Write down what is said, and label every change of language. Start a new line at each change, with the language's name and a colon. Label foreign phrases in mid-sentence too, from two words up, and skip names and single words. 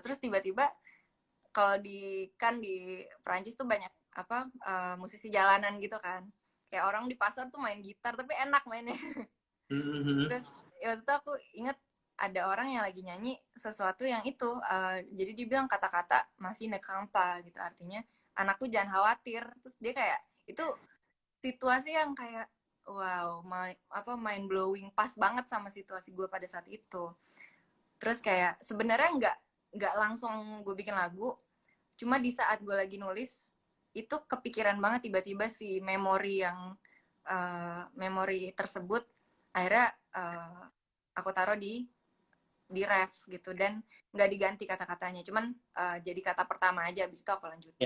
Indonesian: Terus tiba-tiba kalau di Perancis tuh banyak musisi jalanan gitu kan, kayak orang di pasar tuh main gitar tapi enak mainnya. Terus waktu itu aku inget ada orang yang lagi nyanyi sesuatu yang itu, jadi dia bilang kata-kata
French: ma fille ne crains pas
Indonesian: gitu, artinya anakku jangan khawatir. Terus dia kayak itu situasi yang kayak wow,
English: mind blowing,
Indonesian: pas banget sama situasi gue pada saat itu. Terus kayak sebenarnya nggak langsung gue bikin lagu, cuma di saat gue lagi nulis itu kepikiran banget tiba-tiba si memori tersebut. Akhirnya aku taruh di ref gitu, dan nggak diganti kata-katanya, cuman jadi kata pertama aja, abis itu aku lanjutin.